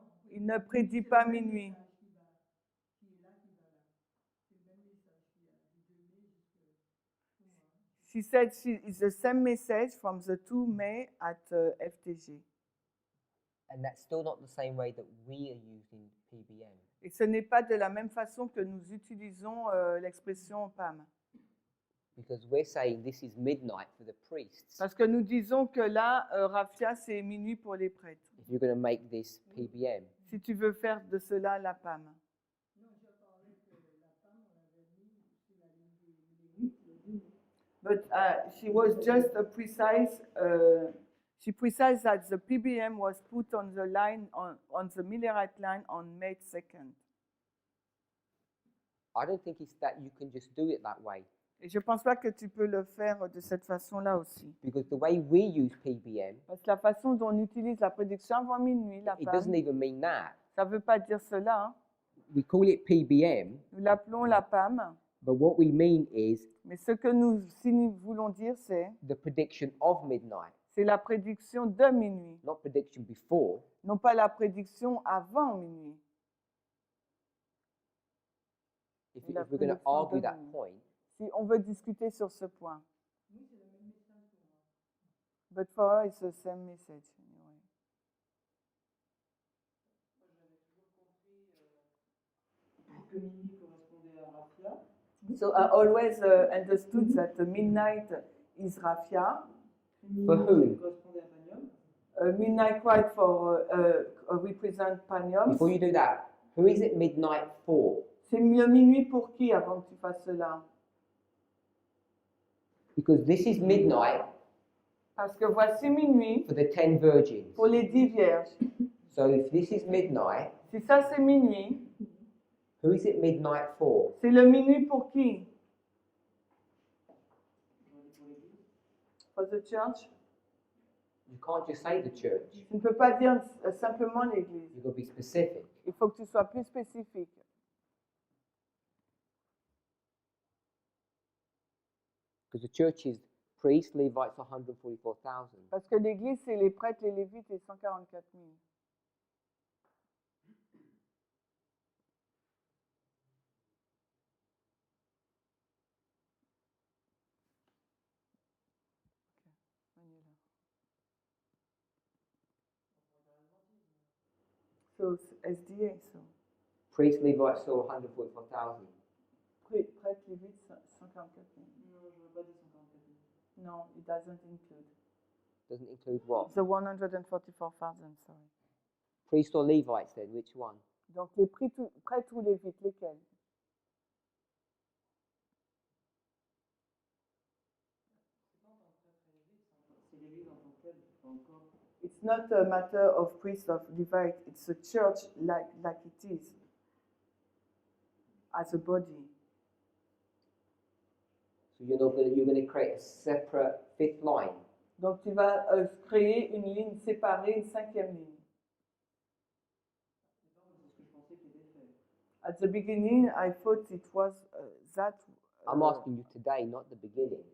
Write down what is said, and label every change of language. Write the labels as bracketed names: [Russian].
[French] il ne prédit pas minuit. [English] She said it's the same message from the 2 May at FTG. And that's still not the same way that we are using PBM. [French] Et ce n'est pas de la même façon que nous utilisons l'expression PAM. [English] Because we're saying this is midnight for the priests. [French] Parce que nous disons que là, Raphia, c'est minuit pour les prêtres. [English] If you're going to make this PBM. [French] Si tu veux faire de cela la PAM. [English] But she was just precise. She precised that the PBM was put on the line on the Millerite line on May 2nd. I don't think it's that you can just do it that way. [French] Et je ne pense pas que tu peux le faire de cette façon-là aussi. [English] Because the way we use PBM, [French] Parce que la façon dont on utilise la prédiction avant minuit, la [English] it [French] PAM, [English] doesn't even mean that. [French] ça ne veut pas dire cela. Hein. [English] We call it PBM, [French] Nous l'appelons la PAM. [English] but what we mean is [French] Mais ce que nous voulons dire, c'est [English] the prediction of midnight, [French] la prédiction de minuit, [English] not prediction before. [French] non pas la prédiction avant minuit. [English] If [French] La [English] we're going to [French] prédiction [English] argue [French] de [English] that [French] minuit. [English] point, [French] Si on veut discuter sur ce point. [English] But for her, it's the same message. Anyway. [French] Que minuit correspondait à Raphia. [English] So I always understood that the midnight is Raphia. For who? [French] Correspondait à Panium. [English] Midnight White for represent Panium. before you do that, who is it midnight for? [French] C'est le minuit pour qui avant que tu fasses cela? [English] Because this is midnight [French] Parce que voici minuit [English] for the 10 virgins. [French] pour les 10 vierges. [English] So if this is midnight, [French] Si ça c'est minuit, [English] who is it midnight for? [French] c'est le minuit pour qui? [English] For the church? You can't just say the church. [French] Tu ne peux pas dire simplement l'église. [English] You've got to be specific. [French] Il faut que tu sois plus spécifique. [English] Because the church is priests, Levites, 144,000. [French] Parce que l'église, c'est les prêtres, les lévites et 144 000. [English] So, SDA, so. Priests, Levites, saw 144,000. [French] Prêtres, lévites, 144 000. Non, je ne veux pas dire 144 000. [English] No, it doesn't include. Doesn't include what? The 144,000, sorry. Priests or Levites then, which one? [French] Donc, les prêtres ou lévites, lesquels? [English] It's not a matter of priest of Levite, it's a church like it is, as a body. So you're going to create a separate fifth line. [French] Donc tu vas créer une ligne séparée, une cinquième ligne. C'est ce que je pensais qu'il était fait. [English] At the beginning, I thought it was that. I'm asking you today, not the beginning.